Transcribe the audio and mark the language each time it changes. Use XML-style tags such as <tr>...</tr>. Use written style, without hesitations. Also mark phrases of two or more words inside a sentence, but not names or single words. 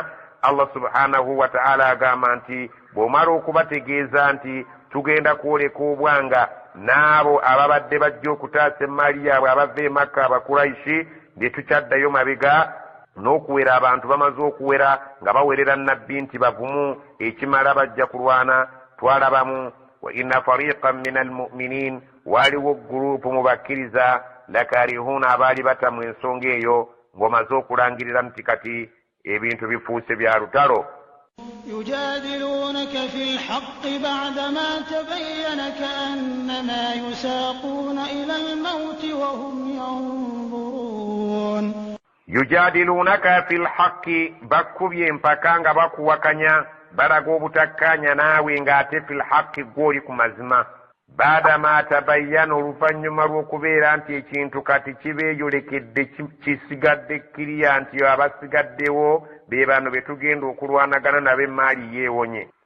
<lg>Allah subhanahu wa ta'ala agamba nti bw'omala okubategeeza nti tugenda kwoleka obwanga n'abo ababadde bajja okutaasa emmaali yaabwe abava e Makka Abakurayisi, bye tukyaddayo mabega n'okuwera abantu bamaze okuwera nga bawerera Nabbi nti bavumu ekimala bajja kulwana.</lg> <ar>Twalabamu وإن فريقا من المؤمنين,</ar> <lg>waaliwo guruupu mu bakkiriza, lakarihuna abaali batamu ensonga eyo ng'omaze okulangirira nti kati ebintu bifuuse bya lutalo.</lg> <ar>يجادلونك في الحق بعدما تبين كأنما يساقون إلى الموت وهم ينظرون. يجادلونك في الحق,</ar> <lg>bakubye mpaka nga bakuwakanya balaga obutakkaanya naawe ng'ate</lg> <ar>في الحق</ar> <lg>gw'oli ku mazima.</lg> <ar>بعدما تبين,</ar> <lg>oluvannyuma lw'okubeera nti ekintu kati kibeeyolekedde kisigadde kkiriya nti abasigaddewo be bano be tugenda okulwanagana nabo emmaali yeewonye.</lg>